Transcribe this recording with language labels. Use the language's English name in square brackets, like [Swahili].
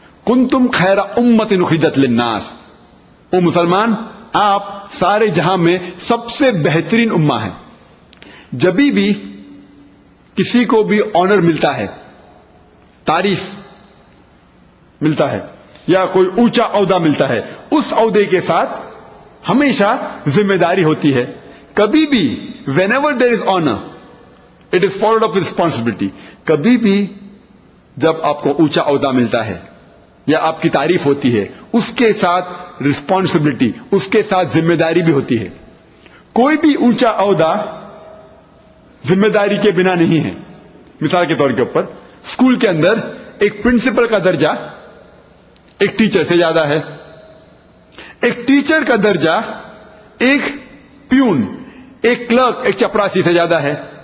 [Arabic] کنتم خیر امۃ اخرجت للناس، [Urdu] او مسلمان آپ سارے جہاں میں سب سے بہترین امہ ہیں. جبھی بھی کسی کو بھی آنر ملتا ہے، تعریف ملتا ہے یا کوئی اونچا عہدہ ملتا ہے، اس عہدے کے ساتھ ہمیشہ ذمہ داری ہوتی ہے. کبھی بھی [English] whenever there is honor it is followed up with responsibility. [Urdu] کبھی بھی جب آپ کو اونچا عہدہ ملتا ہے یا آپ کی تعریف ہوتی ہے، اس کے ساتھ رسپانسبلٹی، اس کے ساتھ ذمہ داری بھی ہوتی ہے. کوئی بھی اونچا عہدہ ذمہ داری کے بنا نہیں ہے. مثال کے طور کے اوپر اسکول کے اندر ایک پرنسپل کا درجہ ایک ٹیچر سے زیادہ ہے، ایک ٹیچر کا درجہ ایک پیون، ایک کلرک، ایک چپراسی سے زیادہ ہے.